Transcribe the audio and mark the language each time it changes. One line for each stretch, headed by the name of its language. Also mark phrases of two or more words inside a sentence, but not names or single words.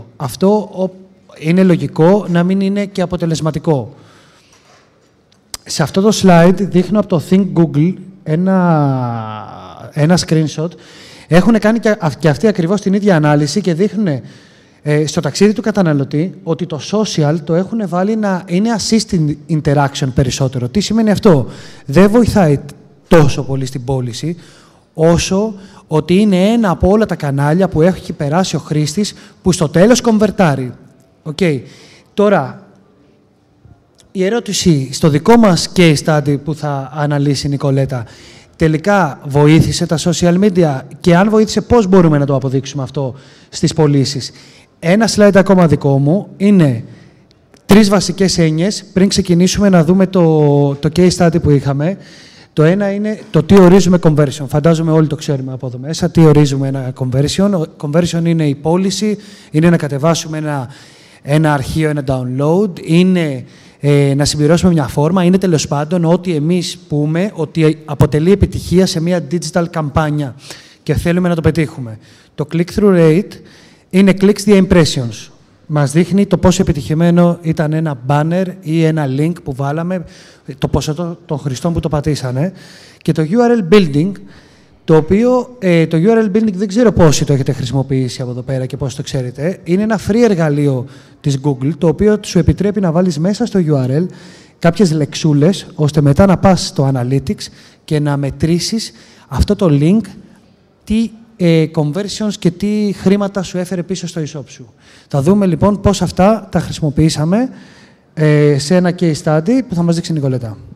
Greek: Αυτό είναι λογικό να μην είναι και αποτελεσματικό. Σε αυτό το slide δείχνω από το Think Google ένα screenshot. Έχουν κάνει και αυτοί ακριβώς την ίδια ανάλυση και δείχνουν στο ταξίδι του καταναλωτή ότι το social το έχουν βάλει να είναι
English: assisting interaction
Greek: περισσότερο. Τι σημαίνει αυτό? Δεν βοηθάει τόσο πολύ στην πώληση, όσο ότι είναι ένα από όλα τα κανάλια που έχει περάσει ο χρήστης που στο τέλος κομβερτάρει. Okay. Τώρα, η ερώτηση στο δικό μας
English: case study
Greek: που θα αναλύσει η Νικολέτα, τελικά βοήθησε τα social media και αν βοήθησε πώς μπορούμε να το αποδείξουμε αυτό στις πωλήσεις? Ένα slide ακόμα δικό μου είναι 3 βασικές έννοιες πριν ξεκινήσουμε να δούμε το
English: case study
Greek: που είχαμε. Το ένα είναι το τι ορίζουμε conversion. Φαντάζομαι όλοι το ξέρουμε από εδώ μέσα. Τι ορίζουμε ένα conversion? Conversion είναι η πώληση, είναι να κατεβάσουμε ένα αρχείο, ένα download, είναι να συμπληρώσουμε μια φόρμα, είναι τέλος πάντων ό,τι εμείς πούμε ότι αποτελεί επιτυχία σε μια digital καμπάνια και θέλουμε να το πετύχουμε. Το
English: click-through rate
Greek: είναι
English: clicks the impressions.
Greek: Μας δείχνει το πόσο επιτυχημένο ήταν ένα banner ή ένα link που βάλαμε, το ποσοστό των χρηστών που το πατήσανε. Και το
English: URL building,
Greek: το οποίο το
English: URL building
Greek: δεν ξέρω πόσοι το έχετε χρησιμοποιήσει από εδώ πέρα και πώς το ξέρετε. Είναι ένα free εργαλείο της Google, το οποίο σου επιτρέπει να βάλεις μέσα στο URL κάποιες λεξούλες, ώστε μετά να πας στο Analytics και να μετρήσεις αυτό το link, τι conversions και τι χρήματα σου έφερε πίσω στο e-shop σου. Θα δούμε λοιπόν πώς αυτά τα χρησιμοποιήσαμε σε ένα
English: case study
Greek: που θα μας δείξει η Νικολέτα.